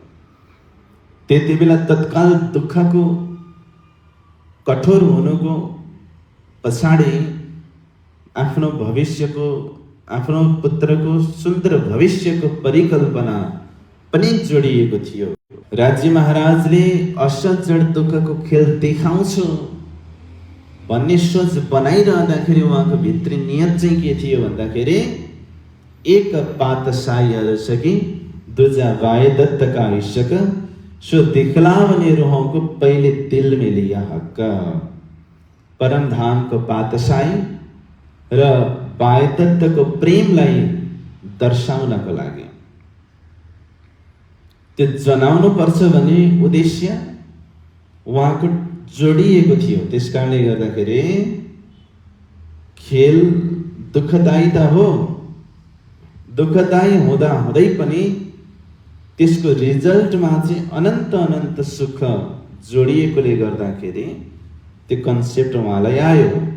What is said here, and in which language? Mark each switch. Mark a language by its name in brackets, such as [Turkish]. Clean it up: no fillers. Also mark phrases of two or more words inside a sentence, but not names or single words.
[Nepali] त्यति बेला तत्काल दुःखको कठोर हुनुको पछाडि आफ्नो भविष्यको, आफ्नो पुत्रको सुन्दर भविष्यको परिकल्पना पनि जोडिएको थियो। राज्य महाराजले असज्जड दुःखको खेल देखाउँछु भन्ने सोच बनाइरहँदाखेरि उहाँको भित्री नियत चाहिँ के थियो भन्दाखेरि [Hindi] एक पातशाही अरस कि दूजा वाय दत्त का इश्क सो दिखलावने रूहों को पहले दिल में लिया हक। [Nepali] परम धाम को पातशाही र वाय दत्तको प्रेमलाई दर्शाउनको लागि त्यो जनाउनु पर्छ भन्ने उद्देश्य उहाँको जोडिएको थियो। त्यसकारणले गर्दाखेरि खेल दुःखदायी त हो, दुःखदायी हुँदा हुँदै पनि त्यसको रिजल्टमा चाहिँ अनन्त अनन्त सुख जोडिएकोले गर्दाखेरि त्यो कन्सेप्ट उहाँलाई आयो।